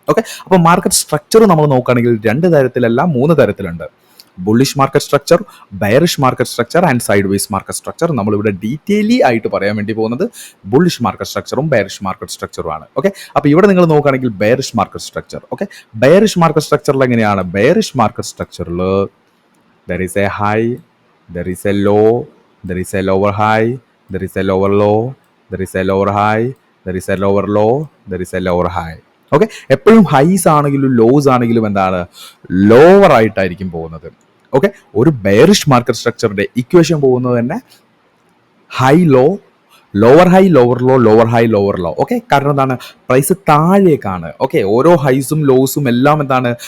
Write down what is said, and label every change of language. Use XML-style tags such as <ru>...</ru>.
<ml>Okay, അപ്പോൾ market structure നമ്മൾ നോക്കുകയാണെങ്കിൽ 2 തരത്തിലല്ല 3 തരത്തിലുണ്ട്. Bullish market structure, bearish market structure and side vase market structure. നമ്മളിവിടെ ഡീറ്റെയിലി ആയിട്ട് പറയാൻ വേണ്ടി പോകുന്നത് bullish market സ്ട്രക്ചറും bearish market സ്ട്രക്ചറുമാണ്. Okay, അപ്പോൾ ഇവിടെ നിങ്ങൾ നോക്കുകയാണെങ്കിൽ bearish market structure. Okay, bearish market സ്ട്രക്ചറിൽ എങ്ങനെയാണ്? ബെയറിഷ് മാർക്കറ്റ് സ്ട്രക്ചറിൽ</ml> <en>there is a high, there is a low, there is a lower high, there is a lower low, there is a lower high, there is a lower low, there is a lower high.</en> <ml>Okay, എപ്പോഴും ഹൈസ് ആണെങ്കിലും loss ആണെങ്കിലും എന്താണ്? Lower ആയിട്ടായിരിക്കും പോകുന്നത്. Okay, ഒരു bearish market സ്ട്രക്ചറിൻ്റെ equation പോകുന്നത് തന്നെ high low, lower high lower low, lower high lower low. Okay, കാരണം എന്താണ്? പ്രൈസ് താഴേക്കാണ്. ഓക്കെ, ഓരോ ഹൈസും ലോസും എല്ലാം എന്താണ്?</ml>